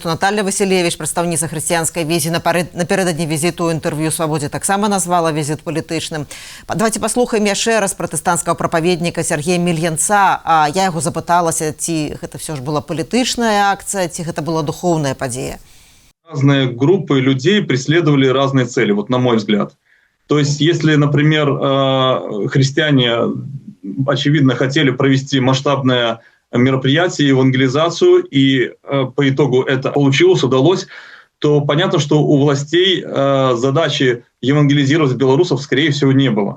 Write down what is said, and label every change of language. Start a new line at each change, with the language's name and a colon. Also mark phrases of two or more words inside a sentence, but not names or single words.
Belarusian: Наталья Васілевіч, прадстаўніца хрысціянскай візі, напярэдадні візіту ў інтэрв'ю «Свабодзе» таксама назвала візіт палітычным. Давайте паслухаем яшчэ раз пратэстанцкага прапаведніка Сергея Мільянца. Я яго запыталася, ці гэта все ж была палітычная акцыя, ці гэта была духоўная падзея.
Russian: Разные группы людей преследовали разные цели, на мой взгляд. То есть, если, например, христиане, очевидно, хотели провести масштабное мероприятие, евангелизацию, и по итогу это получилось, удалось, то понятно, что у властей задачи евангелизировать белорусов, скорее всего, не было.